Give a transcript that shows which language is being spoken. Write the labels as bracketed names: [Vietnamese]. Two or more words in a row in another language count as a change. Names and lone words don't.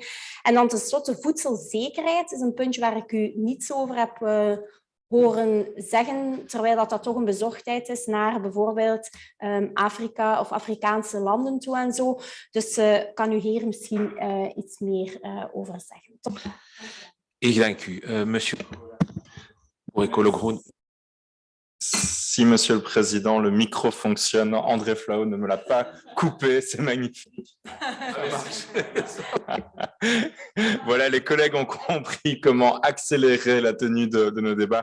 [Dutch] En dan tenslotte voedselzekerheid is een puntje waar ik u niets over heb horen zeggen, terwijl dat toch een bezorgdheid is naar bijvoorbeeld Afrika of Afrikaanse landen toe en zo. Dus kan u hier misschien iets meer over zeggen. Top. Ik dank u. [French] Monsieur Si, Monsieur le Président, le micro fonctionne. André Flau ne me l'a pas coupé, c'est magnifique. Voilà, les collègues ont compris comment accélérer la tenue de nos débats.